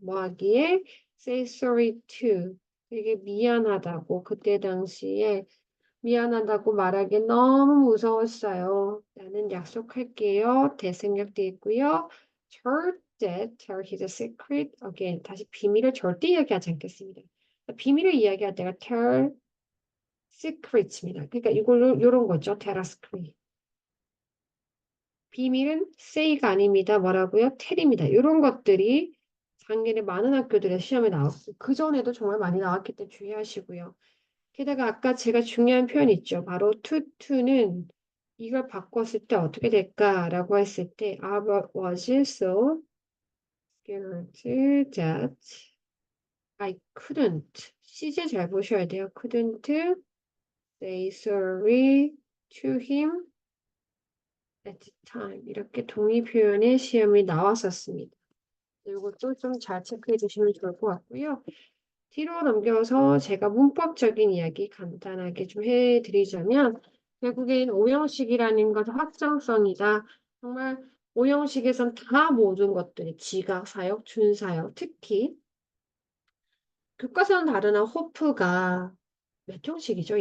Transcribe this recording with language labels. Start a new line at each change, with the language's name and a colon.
Korean: 뭐 하기에
English: say sorry to.
Korean: 되게 미안하다고. 그때 당시에 미안하다고 말하기 너무 무서웠어요. 나는 약속할게요. 대생략돼 있고요. 절대
English: tell his secret again.
Korean: 다시 비밀을 절대 이야기하지 않겠습니다. 비밀을 이야기할 때가
English: tell secrets
Korean: 입니다. 그러니까 이걸로 이런 거죠.
English: tell a secret.
Korean: 비밀은 say가 아닙니다. 뭐라고요? tell입니다. 이런 것들이 작년에 많은 학교들의 시험에 나왔고 그 전에도 정말 많이 나왔기 때문에 주의하시고요. 게다가 아까 제가 중요한 표현 있죠. 바로 to는 이걸 바꿨을 때 어떻게 될까라고 했을 때
English: I was so scared that I couldn't.
Korean: 시제 잘 보셔야 돼요.
English: couldn't say sorry to him at the time.
Korean: 이렇게 동의 표현의 시험이 나왔었습니다. 이것도 좀 잘 체크해 주시면 좋을 것 같고요. 뒤로 넘겨서 제가 문법적인 이야기 간단하게 좀 해드리자면 결국엔 오형식이라는 것은 확정성이다. 정말 오형식에선 다 모든 것들이 지각, 사역, 준사역, 특히 교과서는 다르나 호프가 몇 형식이죠?